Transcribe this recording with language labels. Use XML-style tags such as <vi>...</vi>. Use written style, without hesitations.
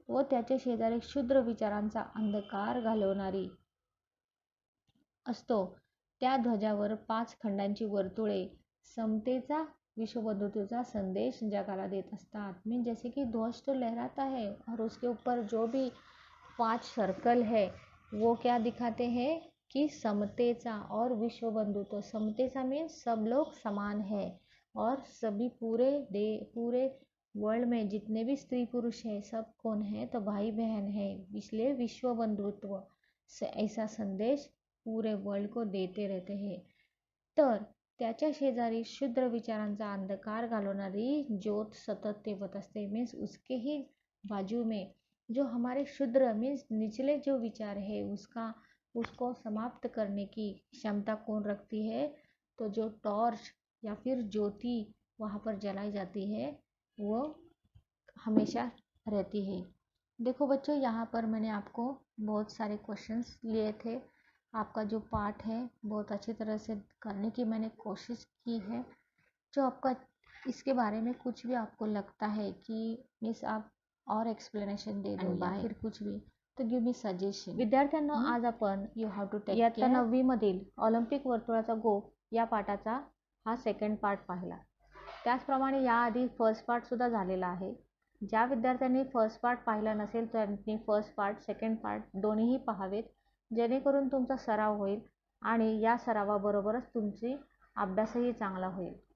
<mr>त्याच्या शेजारी क्षुद्र विचारांचा अंधकार घालवणारी असतो। त्या ध्वजावर 5 खंडांची वर्तुळे, समतेचा विश्व बंधुत्व संदेश जगाला देत असतात।</mr> <hi>मीन जैसे कि ध्वज तो लहराता है और उसके ऊपर जो भी 5 सर्कल है वो क्या दिखाते हैं कि समतेचा और विश्व बंधुत्व। समतेचा मीन्स सब लोग समान है और सभी पूरे वर्ल्ड में जितने भी स्त्री पुरुष हैं सब कौन है तो भाई बहन है, इसलिए विश्व बंधुत्व से ऐसा संदेश पूरे वर्ल्ड को देते रहते हैं।</hi> <mr>तर त्याच्या शेजारी शुद्र विचारांचा अंधकार घालवणारी ज्योत सतत तेवत असते।</mr> <hi>मीन्स उसके ही बाजू में जो हमारे शुद्र मीन्स निचले जो विचार है उसको समाप्त करने की क्षमता कौन रखती है तो जो टॉर्च या फिर ज्योति वहाँ पर जलाई जाती है वो हमेशा रहती है। देखो बच्चों, यहाँ पर मैंने आपको बहुत सारे क्वेश्चंस लिए थे। आपका जो पार्ट है बहुत अच्छी तरह से करने की मैंने कोशिश की है। जो आपका इसके बारे में कुछ भी आपको लगता है कि मिस आप और एक्सप्लेनेशन दे दो या फिर कुछ भी तो</hi> <en>Give me suggestion.</en> <mr>विद्यार्थ्यांना आज आपण</mr> <en>you have to take</en> <mr>इयत्ता 9वी मधील ऑलिम्पिक वर्तुळाचा गोफ या पाठाचा हा सेकंड पार्ट पाहिला। त्याचप्रमाणे याआधी फर्स्ट पार्ट सुद्धा झालेला आहे। ज्या विद्यार्थ्यांनी फर्स्ट पार्ट पाहिला नसेल त्यांनी फर्स्ट पार्ट सेकंड पार्ट दोन्हीही पाहावेत, जेणेकरून तुमचा सराव होईल आणि या सरावाबरोबरच तुमची अभ्यासही चांगला होईल।</mr>